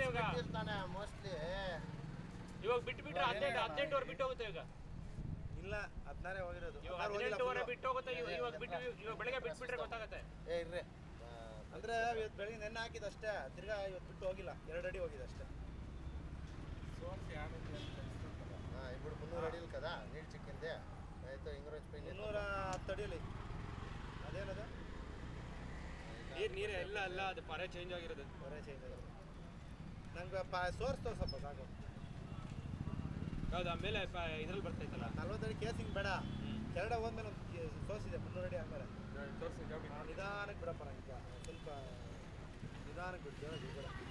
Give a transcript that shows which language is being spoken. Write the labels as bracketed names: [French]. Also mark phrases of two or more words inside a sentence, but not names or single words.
[Kannada] ಮೋಸ್ಟ್ಲಿ ಇವಾಗ ಬಿಟ್ರೆ 18 ವರೆ ಬಿಟ್ಟು ಹೋಗುತ್ತೆ ಇವಾಗ ಇಲ್ಲ 16 ಹೋಗಿರೋದು ಇವಾಗ 18 ವರೆ ಬಿಟ್ಟು ಹೋಗುತ್ತೆ ಇವಾಗ ಬೆಳಗ್ಗೆ ಬಿಟ್ಬಿಟ್ರೆ ಗೊತ್ತಾಗುತ್ತೆ ಇರ್ರಿ ಅಂದ್ರೆ ಇವತ್ತು ಬೆಳಗ್ಗೆ ನೆನ್ನೆ ಹಾಕಿದ ಅಷ್ಟೇ ತಿರ್ಗಾ ಇವತ್ತು ಬಿಟ್ಟು ಹೋಗಿಲ್ಲ 2 ಅಡಿ ಹೋಗಿದೆ ಅಷ್ಟೇ [Telugu] ఇప్పుడు 300 అడిలు కదా నీళ్ళు చిక్కిందే అయితే ఇంగ్రోజ్ పైన [Kannada] 310 ಅಡಿಯಲ್ಲಿ ಅದೇನದು ನೀರು ಎಲ್ಲ ಅಲ್ಲ ಅದು ಪರೆ ಚೇಂಜ್ ಆಗಿರೋದು ಬರೇ ಚೇಂಜ್ ಆಗಿದೆ ನಂಗೆ ಸೋರ್ಸ್ ತೋರ್ಸಪ್ಪ ಸಾಕು ಹೌದು ಆಮೇಲೆ ಇದ್ರಲ್ಲಿ ಬರ್ತೈತಲ್ಲ 40 ಅಡಿ ಕೇಸಿಂಗ್ ಬೇಡ ಕೆರಡೆ ಹೋದ್ಮೇಲೆ ಒಂದು ಸೋರ್ಸ್ ಇದೆ 300 ಅಡಿ ಆಮೇಲೆ ನಿಧಾನಕ್ಕೆ ಬಿಡಪ್ಪ ನಂಗೆ ಸ್ವಲ್ಪ ನಿಧಾನಕ್ಕೆ ಬಿಟ್ಟು ಬೇಡ